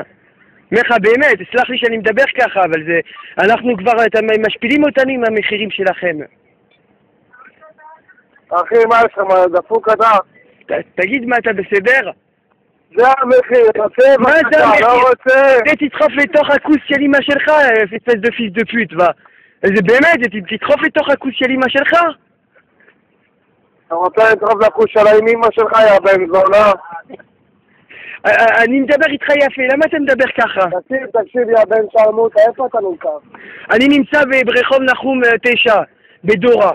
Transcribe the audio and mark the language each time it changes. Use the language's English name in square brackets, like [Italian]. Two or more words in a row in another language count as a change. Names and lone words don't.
[Hebrew] מחה באמת, סלח לי שאני מדבר ככה, אבל זה, אנחנו כבר, אתם משפילים אותנו עם המחירים שלכם. אחי, מה יש לך, מה דפוק אתה? תגיד מה, אתה בסדר? זה המחיר, רוצה מה זה בבקשה, המחיר? לא רוצה. תדחוף לתוך הכוס של אמא שלך, [French] espèce de fils de pute, va. [Hebrew] זה באמת, תדחוף לתוך הכוס של אמא שלך? אתה רוצה לדחוף לכוס של האמא שלך, יא בן זונה? אני מדבר איתך יפה, למה אתה מדבר ככה? תקשיב, יא בן שרמוטה, איפה אתה נמכר? אני נמצא ברחוב נחום 9, בדורה.